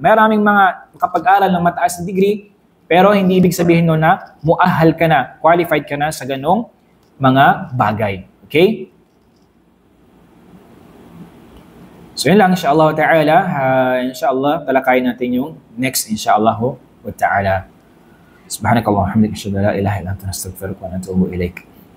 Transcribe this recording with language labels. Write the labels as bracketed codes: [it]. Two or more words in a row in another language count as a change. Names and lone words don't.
[tl] Maraming mga kapag-aral ng mataas na degree, pero hindi ibig sabihin nun na muahal ka na, qualified ka na sa ganong mga bagay. Okay? So yun lang, [ar] إن شاء الله تعالى. [tl] InsyaAllah, talakayin natin yung next, [ar] إن شاء الله وتعالى. سبحانك اللهم وحمدك أشهد أن لا إله إلا أنت أستغفرك وأتوب إليك.